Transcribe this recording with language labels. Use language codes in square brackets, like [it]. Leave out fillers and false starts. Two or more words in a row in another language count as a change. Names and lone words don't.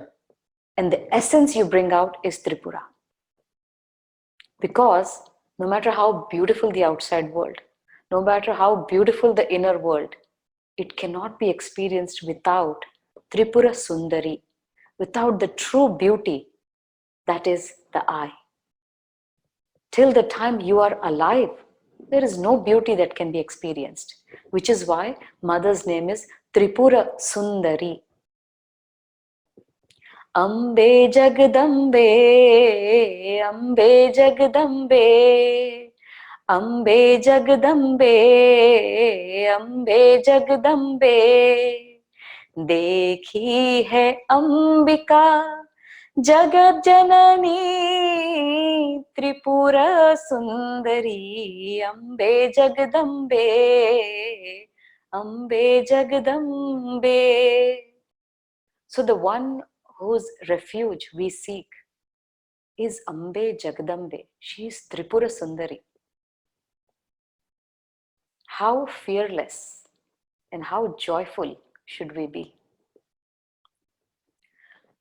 [en] And the essence you bring out is Tripura. Because no matter how beautiful the outside world, no matter how beautiful the inner world, it cannot be experienced without Tripura Sundari, without the true beauty that is the I. Till the time you are alive, there is no beauty that can be experienced, which is why Mother's name is Tripura Sundari. Ambe Jagdambe, Ambe Jagdambe, Ambe Jagdambe, Ambe Jagdambe. [hi] देखी है अंबिका जगत जननी त्रिपुर सुंदरी अम्बे जगदम्बे अम्बे जगदम्बे. [en] So the one whose refuge we seek is Ambe Jagdambe. She is Tripura Sundari. How fearless and how joyful should we be?